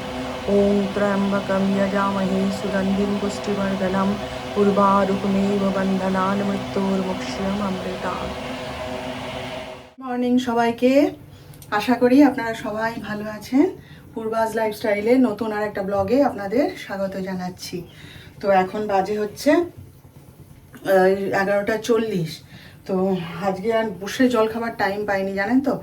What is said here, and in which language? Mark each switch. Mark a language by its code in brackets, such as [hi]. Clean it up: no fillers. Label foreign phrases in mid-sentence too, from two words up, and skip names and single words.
[sa] ॐ त्र्यम्बकं यजामहे सुगन्धिं पुष्टिवर्धनम् उर्वारुकमेव बन्धनान् मृत्युर्मुक्ष्यममृतात्। [bn] মর্নিং সবাইকে, আশা করি আপনারা সবাই ভালো আছেন। পূর্বাজ লাইফস্টাইলে নতুন আর একটা ব্লগে আপনাদের স্বাগত জানাচ্ছি। তো এখন বাজে হচ্ছে 11:40। তো আজকে আর বসে জল খাবার টাইম পাইনি, জানেন তো।